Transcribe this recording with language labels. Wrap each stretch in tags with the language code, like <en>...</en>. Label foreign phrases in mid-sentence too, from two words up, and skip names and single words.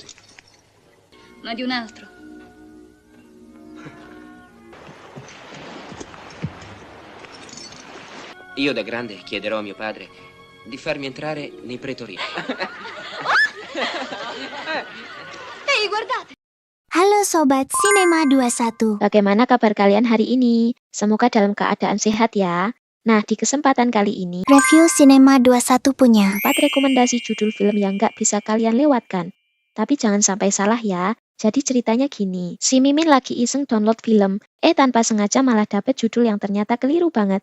<it>Ma di un altro. Io da grande chiederò a mio padre di farmi entrare nei pretorini. Ehi, guardate!</it> <id>Halo Sobat Cinema 21. Bagaimana kabar kalian hari ini? Semoga dalam keadaan sehat ya. Nah, di kesempatan kali ini, Review Cinema 21 punya 4 rekomendasi judul film yang nggak bisa kalian lewatkan. Tapi jangan sampai salah ya. Jadi ceritanya gini, si Mimin lagi iseng download film, tanpa sengaja malah dapet judul yang ternyata keliru banget.</id>